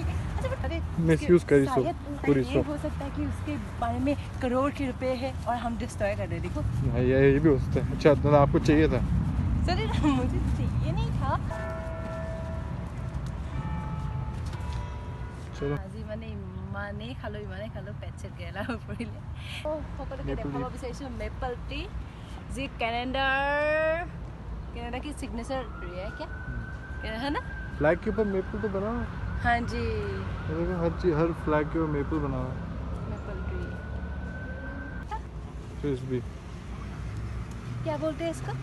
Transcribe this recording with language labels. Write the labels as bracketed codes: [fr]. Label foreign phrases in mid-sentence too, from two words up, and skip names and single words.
[hi] मिसयूज करी सो पूरी ये हो सकता है कि उसके बारे में करोड़ के रुपए है और हम डिस्ट्रॉय कर रहे। देखो ये भी हो सकता है। अच्छा तो आपको चाहिए था? सर मुझे चाहिए नहीं था। चलो [as] আজি মানে ইমানেই খালো পেট গেলা পৰিলে। সকলোকে দেখাব বিচাৰিছোঁ মেপল টি, যি [hi] कैनेडा की सिग्नेचर ट्री है। क्या है ना? फ्लैग के ऊपर मेपल तो बना हुआ है। हाँ जी, देखो हर चीज, हर फ्लैग के ऊपर मेपल बना हुआ है। [en] Maple tree. [hi] फ्रिस्बी, क्या बोलते हैं इसको?